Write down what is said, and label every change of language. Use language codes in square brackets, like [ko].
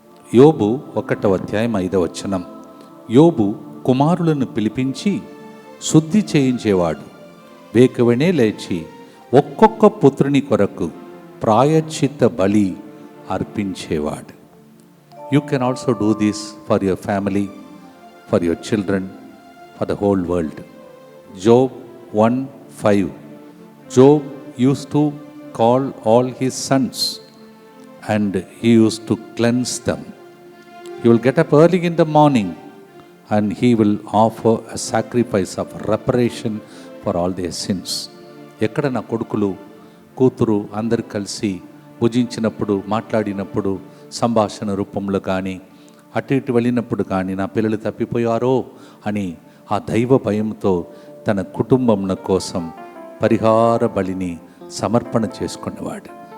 [te] యోబు 1వ అధ్యాయం 5వ వచనం. యోబు కుమారులను పిలిపించి శుద్ధి చేయించేవాడు. వేకువనే లేచి ఒక్కొక్క పుత్రుని కొరకు ప్రాయశ్చిత్త బలి అర్పించేవాడు. [en] You can also do this for your family, for your children, for the whole world. Job 1:5. Job used to call all his sons and he used to cleanse them. He will get up early in the morning and he will offer a sacrifice of reparation for all their sins. [te] ఎక్కడ నా కొడుకులు కూతురు అందరు కలిసి భుజించినప్పుడు, మాట్లాడినప్పుడు, సంభాషణ రూపంలో కానీ అటు ఇటు వెళ్ళినప్పుడు కానీ నా పిల్లలు తప్పిపోయారో అని ఆ దైవ భయంతో తన కుటుంబం కోసం పరిహార బలిని సమర్పణ చేసుకునేవాడు.